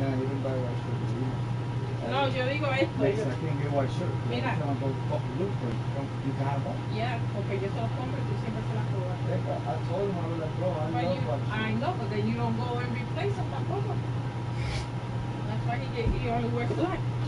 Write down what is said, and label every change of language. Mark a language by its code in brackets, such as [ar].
[en] Yeah, you can buy white shirt. [es] No, yo digo esto. [en] Next, I can't get white shirt. [es] Mira. [en] I'm gonna go fucking look for it. You can have one. [es] Yeah, porque yo se lo compro y tú siempre se la cobras. [en] Yeah, I told him I was like, bro, I love white shirt. I know, but then you don't go and replace them [es] tampoco. [en] That's why he only wears black.